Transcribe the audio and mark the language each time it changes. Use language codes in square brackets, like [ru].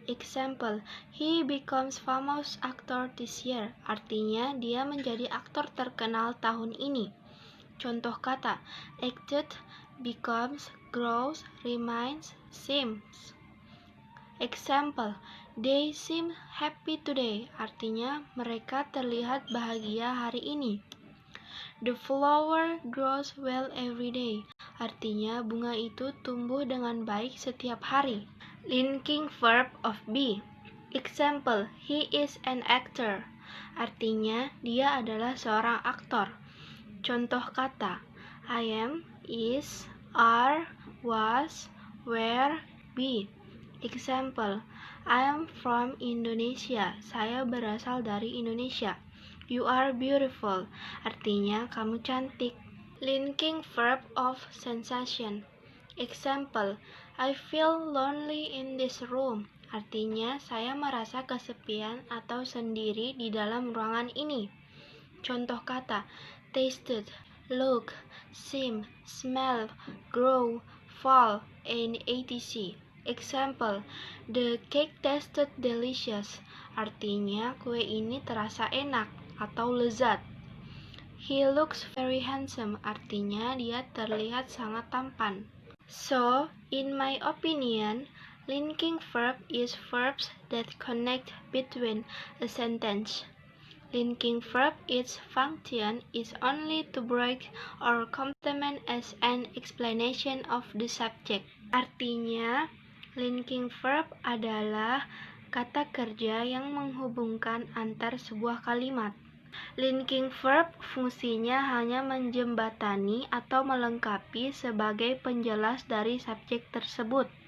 [en] Example, he becomes famous actor this year. [id] Artinya, dia menjadi aktor terkenal tahun ini. Contoh kata, [en] acted, becomes, grows, remains, seems. Example, they seem happy today. [id] Artinya, mereka terlihat bahagia hari ini. [en] The flower grows well every day. [id] Artinya, bunga itu tumbuh dengan baik setiap hari. [en] Linking verb of be. Example, he is an actor. [id] Artinya, dia adalah seorang aktor. Contoh kata, [en] I am, is, are, was, were, be. Example, I am from Indonesia. [id] Saya berasal dari Indonesia. [en] You are beautiful. [id] Artinya, kamu cantik. [en] Linking verb of sensation. Example, I feel lonely in this room. [id] Artinya, saya merasa kesepian atau sendiri di dalam ruangan ini. Contoh kata, tasted, [en] look, seem, smell, grow, fall, and etc. Example, the cake tasted delicious. [id] Artinya kue ini terasa enak atau lezat. [en] He looks very handsome. [id] Artinya dia terlihat sangat tampan. [en] So, in my opinion, linking verb is verbs that connect between a sentence. Linking verb, its function is only to break or complement as an explanation of the subject. [id] Artinya, linking verb adalah kata kerja yang menghubungkan antar sebuah kalimat. Linking verb fungsinya hanya menjembatani atau melengkapi sebagai penjelas dari subjek tersebut.